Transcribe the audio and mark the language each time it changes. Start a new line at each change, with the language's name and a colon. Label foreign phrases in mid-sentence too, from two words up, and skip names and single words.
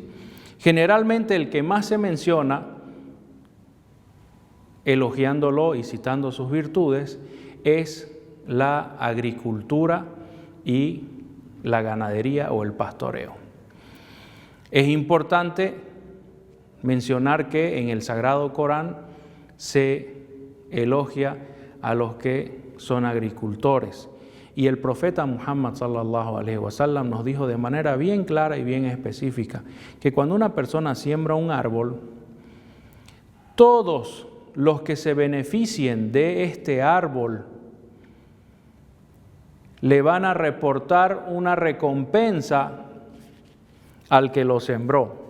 Spanish: Generalmente el que más se menciona, elogiándolo y citando sus virtudes, es la agricultura y la ganadería o el pastoreo. Es importante mencionar que en el Sagrado Corán se elogia a los que son agricultores. Y el profeta Muhammad
Arabic: صلى الله عليه وسلم
Spanish: nos dijo de manera bien clara y bien específica que cuando una persona siembra un árbol, todos los que se beneficien de este árbol le van a reportar una recompensa al que lo sembró.